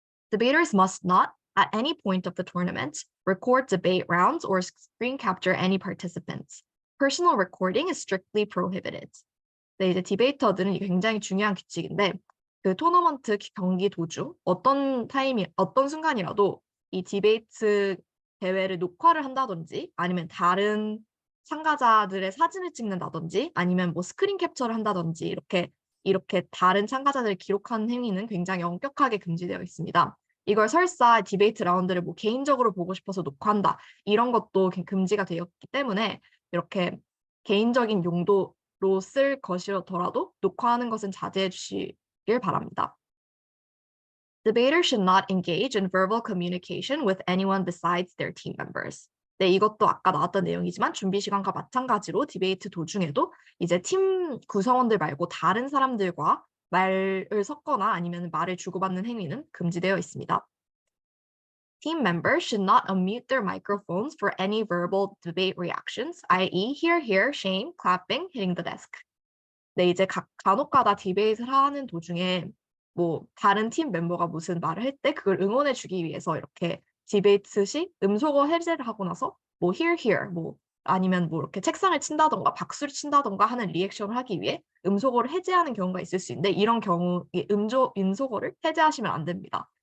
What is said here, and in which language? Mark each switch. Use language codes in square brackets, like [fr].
[en] Debaters must not, at any point of the tournament, record debate rounds or screen capture any participants. Personal recording is strictly prohibited. [ko] 네, 이제 디베이터들은 이게 굉장히 중요한 규칙인데 그 토너먼트 경기 도중 어떤 순간이라도 이 디베이트 대회를 녹화를 한다든지 아니면 다른 참가자들의 사진을 찍는다든지 아니면 뭐 스크린 캡처를 한다든지 이렇게 다른 참가자들을 기록하는 행위는 굉장히 엄격하게 금지되어 있습니다. 이걸 설사 디베이트 라운드를 뭐 개인적으로 보고 싶어서 녹화한다 이런 것도 금지가 되었기 때문에 이렇게 개인적인 용도로 쓸 것이더라도 녹화하는 것은 자제해 주시길 바랍니다. [en] Debaters should not engage in verbal communication with anyone besides their team members. [ko] 네, 이것도 아까 나왔던 내용이지만 준비 시간과 마찬가지로 디베이트 도중에도 이제 팀 구성원들 말고 다른 사람들과 말을 섞거나 아니면 말을 주고받는 행위는 금지되어 있습니다. [en] Team members should not unmute their microphones for any verbal debate reactions, i.e. hear, hear, shame, clapping, hitting the desk. [ko] 네, 이제 간혹가다 디베이트를 하는 도중에 뭐 다른 팀 멤버가 무슨 말을 할 때 그걸 응원해 주기 위해서 이렇게 디베이트 시 음소거 해제를 하고 나서 뭐 hear, hear, 뭐 아니면 뭐 이렇게 책상을 친다던가 박수를 친다던가 하는 리액션을 하기 위해 음소거를 해제하는 경우가 있을 수 있는데 이런 경우에 음소거를 해제하시면 안 됩니다.